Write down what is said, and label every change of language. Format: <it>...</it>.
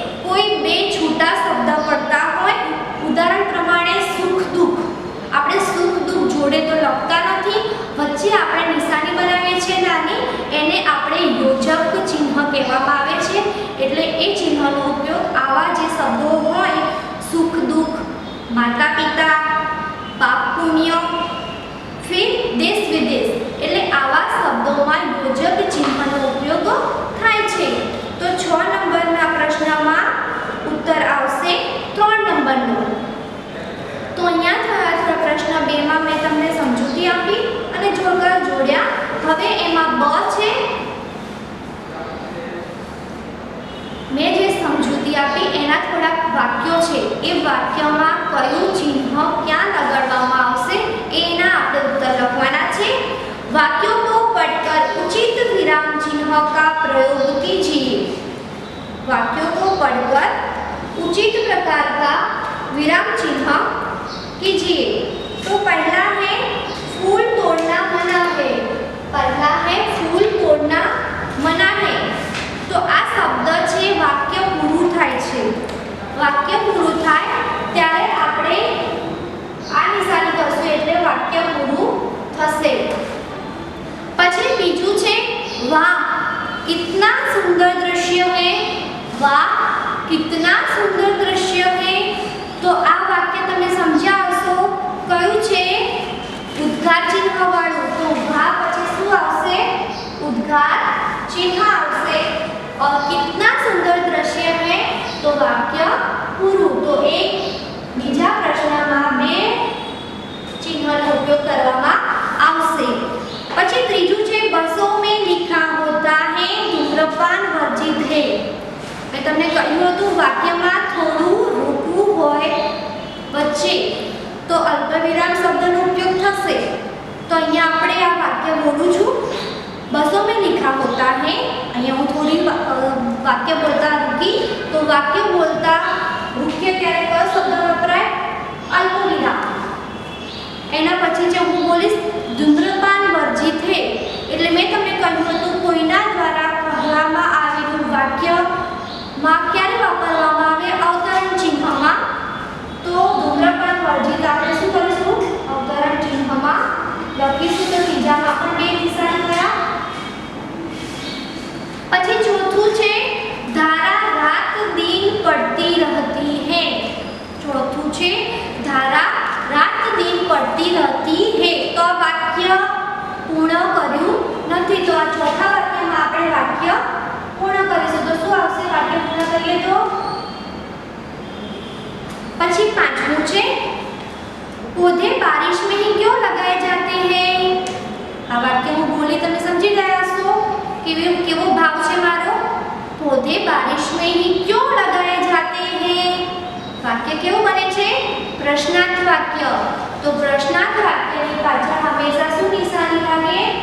<gu>कोई बे छूटा शब्द पड़ता हो, उदाहरण प्रमाणे सुख दुख, આપણે સુખ જે આપણે નિશાની બનાવીએ છીએ નાની, એને આપણે યોજક ચિહ્ન કહેવામાં આવે છે. એટલે એ ચિહ્નનો ઉપયોગ આવા જે શબ્દો હોય, સુખ દુઃખ, માતા પિતા, પાપ પુણ્ય, ફિર દેશ વિદેશ, એટલે આવા શબ્દોમાં યોજક ચિહ્નનો ઉપયોગ થાય છે. તો 6 નંબરના પ્રશ્નમાં ઉત્તર આવશે 3 નંબરનો. તો અહીંયા થયા પ્રશ્ન 2 માં મેં તમને સમજૂતી આપી અને જોડકા જોડ્યા. હવે એમાં બ છે, મેં જે સમજૂતી આપી એના થોડાક વાક્યો છે. એ વાક્યમાં કયું ચિહ્ન ક્યાં લગાડવામાં આવશે એના આપણે ઉત્તર લખવાના છે.</gu> <hi>वाक्यों को पढ़कर उचित विराम चिन्ह का प्रयोग कीजिए. वाक्यों को पढ़कर उचित प्रकार का विराम चिन्ह कीजिए. तो पहला है फूल तोड़ना मना है. पहला है फूल तोड़ना मना है.</hi> <gu>तो आ शब्द છે વાક્ય પૂરું થાય છે. વાક્ય પૂરું થાય ત્યારે આપણે આ નિશાની કરશું એટલે વાક્ય પૂરું થશે. પછી બીજું છે વાહ</gu> <hi>कितना सुंदर दृश्य है. वाह कितना सुंदर दृश्य है.</hi> <gu>तो આ વાક્ય તમે સમજ્યા હશો કયું છે? ઉદ્ગાર ચિહ્ન વાળું. તો વાહ પછી શું આવશે? ઉદ્ગાર ચિહ્ન આવશે.</gu> <hi>और कितना सुंदर दृश्य है तो वाक्य પૂરું.</hi> <gu>તો એક બીજા પ્રશ્નમાં બે ચિહ્નનો ઉપયોગ કરવામાં આવશે. પછી ત્રીજું છે</gu> <hi>બસોं में लिखा होता है धूम्रपान वर्जित है.</hi> <gu>મેં તમને કહ્યું હતું વાક્યમાં થોડું રોકવું હોય વચ્ચે તો અલ્પવિરામ શબ્દનો ઉપયોગ થશે. તો અહીંયા આપણે આ વાક્ય બોલું છું</gu> <hi>बसों में लिखा होता है.</hi> <gu>અહીંયા હું થોડી વાક્ય બોલતા રૂકી તો વાક્ય બોલતા રૂકીએ ત્યારે કયો શબ્દ વપરાય? અલ્પવિરામ. એના પછી જે હું બોલીશ ધૂમ્રપાન વર્જિત હે એટલે મેં તમને કહ્યું હતું કોઈના દ્વારા કહેવામાં આવેલું વાક્યમાં ક્યારે વાપરવામાં આવે? અવતરણ ચિહ્નમાં. તો ધૂમ્રપાન વર્જિત આપણે શું કરીશું? અવતરણ ચિહ્નમાં લખીશું. તો ત્રીજામાં પણ બે નિશાન કર્યા. પછી ચોથું છે</gu> <hi>ધારા રાત દિન પડતી रहती है.</hi> <gu>ચોથું છે</gu> <hi>ધારા રાત દિન પડતી रहती है.</hi> <gu>તો આ વાક્ય પૂર્ણ કર્યું નથી. તો આ ચોથા વાક્યમાં આપણે વાક્ય પૂર્ણ કરીશું. તો શું આવશે? વાક્ય પૂર્ણ કરીએ તો પછી પાંચમું છે</gu> <hi>पौधे बारिश में ही क्यों लगाए जाते हैं.</hi> <gu>આ વાક્ય હું બોલી તમે સમજી ગયા છો કેવો ભાવ છે મારો?</gu> <hi>पौधे बारिश में ही क्यों लगाए जाते हैं.</hi> <gu>વાક્ય કેવું બને છે? પ્રશ્નાર્થ વાક્ય. તો પ્રશ્નાર્થ વાક્યની પાછળ હંમેશા શું નિશાની લાગે?</gu>